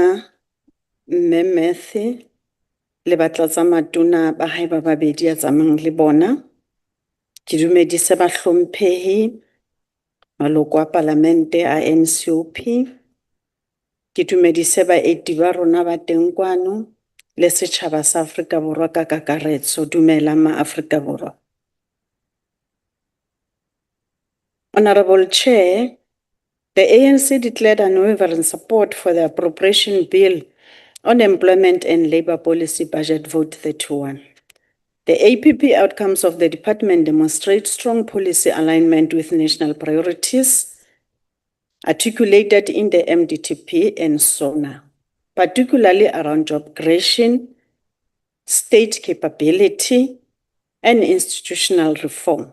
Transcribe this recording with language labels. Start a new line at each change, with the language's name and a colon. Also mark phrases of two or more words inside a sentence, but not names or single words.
Southern Sotho: Mme Mathe le batlatsamatona ba hae ba babedi a tsamayang le bona, ke dumedise bahlomphehi maloko a palamente a NCOP, ke dumedise baeti ba rona ba teng kwano le setjhaba sa Afrika Borwa ka kakaretso. Dumelang ma-Afrika Borwa.
English: Honorable Chair, the ANC declared unwavering support for the appropriation bill on employment and labour policy budget vote 31. The APP outcomes of the department demonstrate strong policy alignment with national priorities articulated in the MDTP and SONA, particularly around job creation, state capability, and institutional reform.